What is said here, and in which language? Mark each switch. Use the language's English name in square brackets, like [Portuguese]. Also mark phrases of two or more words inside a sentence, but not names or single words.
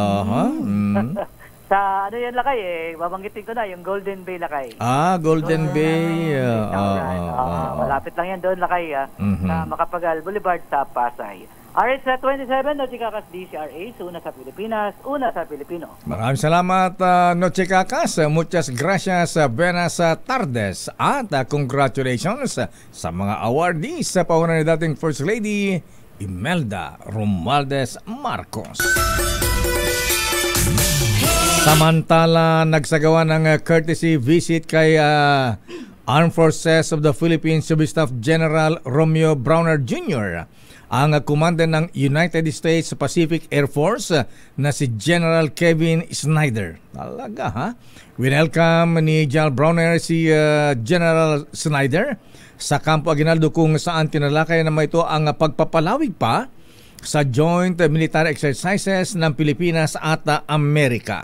[Filipino] Sa yan, Lakay, babanggitin ko na, yung Golden Bay, Lakay. Golden Bay. Malapit lang yan doon, Lakay, sa Macapagal Boulevard sa Pasay. RH27, Noche Kakas, DCRH, una sa Pilipinas, una sa Pilipino. Maraming salamat, Noche Kakas. [Spanish] Muchas gracias, buenas tardes. [Filipino] At congratulations sa mga awardees sa pauna ni dating First Lady Imelda Romualdez Marcos. Samantala, nagsagawa ng [English] courtesy visit [Filipino] kay Armed Forces of the Philippines Sub-Staff General Romeo Browner Jr., ang commander ng United States Pacific Air Force na si General Kevin Snyder. Talaga, ha? Winelcome ni General Browner si General Snyder sa Campo Aguinaldo kung saan tinalakay naman ito ang pagpapalawig pa sa [English] joint military exercises [Filipino] ng Pilipinas at Amerika.